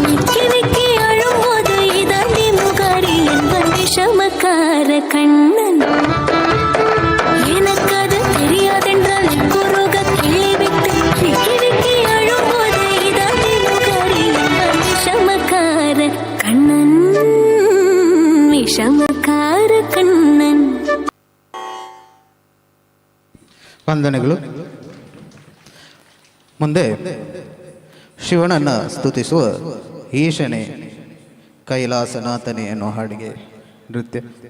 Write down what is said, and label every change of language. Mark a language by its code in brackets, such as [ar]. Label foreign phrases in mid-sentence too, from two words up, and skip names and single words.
[ta] விக்கி விக்கி அழும்போது இதாண்டி முகாரி என்பன் விஷமக்கார கண்ணன் எனக்கு அது தெரியாதென்றால் கூறுக கிள்ளி விட்டு விக்கி விக்கி அழும்போது இதாண்டி முகாரி என்பன் விஷமக்கார கண்ணன் விஷமக்கார கண்ணன் [kn] ವಂದನೆಗಳು. ಮುಂದೆ ಶಿವನನ್ನು ಸ್ತುತಿಸುವ ಈಶನೇ ಕೈಲಾಸನಾಥನೇ ಅನ್ನೋ ಹಾಡಿಗೆ ನೃತ್ಯ.